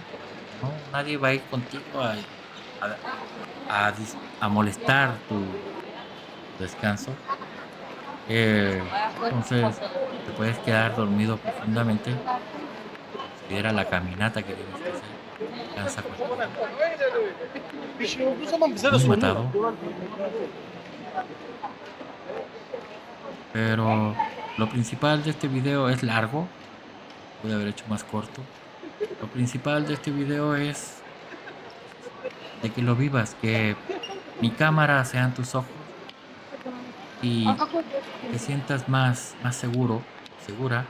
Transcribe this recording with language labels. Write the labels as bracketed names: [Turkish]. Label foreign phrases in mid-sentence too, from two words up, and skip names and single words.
[Spanish] No, nadie va a ir contigo a molestar tu descanso. Entonces, te puedes quedar dormido profundamente. Se considera la caminata que tienes que hacer, cansa a cualquiera. [Turkish] Bir şey olduğu zaman bize de [Spanish] Muy [Turkish] soruyorlar. [Spanish] matado, [Turkish] Diyorlar ki, [Spanish] pero lo principal de este video es largo, pude haber hecho más corto. Lo principal de este video es de que lo vivas, que mi cámara sean tus ojos y te sientas más seguro, segura.